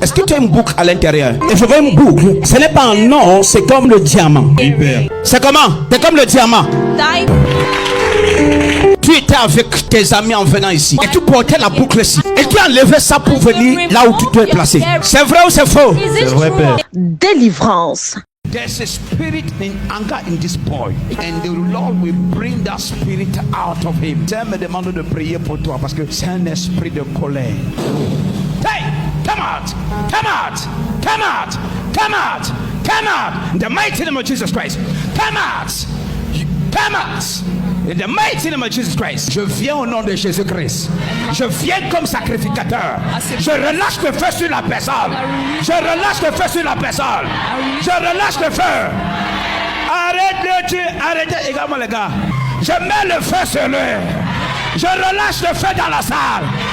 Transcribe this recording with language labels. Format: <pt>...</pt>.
<fr>Est-ce que tu as une boucle à l'intérieur? Et je veux une boucle. Ce n'est pas un or, c'est comme le diamant. Hyper. C'est comment? C'est comme le diamant. Tu étais avec tes amis en venant ici et tu portais la boucle ici et tu as enlevé ça pour venir là où tu dois être placé. C'est vrai ou c'est faux? C'est vrai, père. Délivrance.</fr> <en>There's a spirit in anger in this boy, and the Lord will bring that spirit out of him.</en> <fr>Tiens, me demande de prier pour toi parce que c'est un esprit de colère.</fr> <en>Hey, come out, come out, come out, come out, come out. In the mighty name of Jesus Christ, come out, come out. In the mighty name of Jesus Christ.</en> <fr>Je viens au nom de Jésus-Christ. Je viens comme sacrificateur. Je relâche le feu sur la personne. Je relâche le feu sur la personne. Je relâche le feu. Arrête de tuer. Arrêtez également les gars. Je mets le feu sur lui. Je relâche le feu dans la salle.</fr>